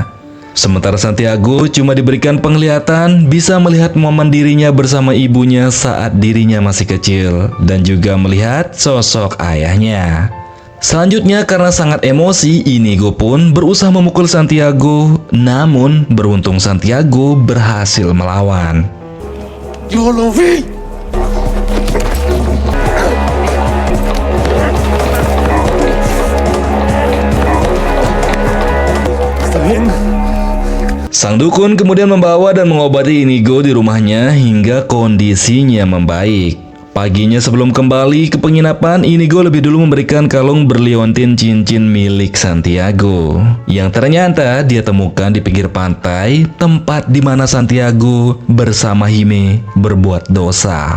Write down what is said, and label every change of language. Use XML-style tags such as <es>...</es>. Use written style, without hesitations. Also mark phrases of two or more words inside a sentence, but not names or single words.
<id>Sementara Santiago cuma diberikan penglihatan bisa melihat momen dirinya bersama ibunya saat dirinya masih kecil dan juga melihat sosok ayahnya. Selanjutnya karena sangat emosi, Inigo pun berusaha memukul Santiago, namun beruntung Santiago berhasil melawan.</id> <es>¡Yo lo vi! ¿Está bien?</es> <id>Sang dukun kemudian membawa dan mengobati Inigo di rumahnya hingga kondisinya membaik. Paginya sebelum kembali ke penginapan, Inigo lebih dulu memberikan kalung berliontin cincin milik Santiago, yang ternyata dia temukan di pinggir pantai, tempat di mana Santiago bersama Hime berbuat dosa.</id>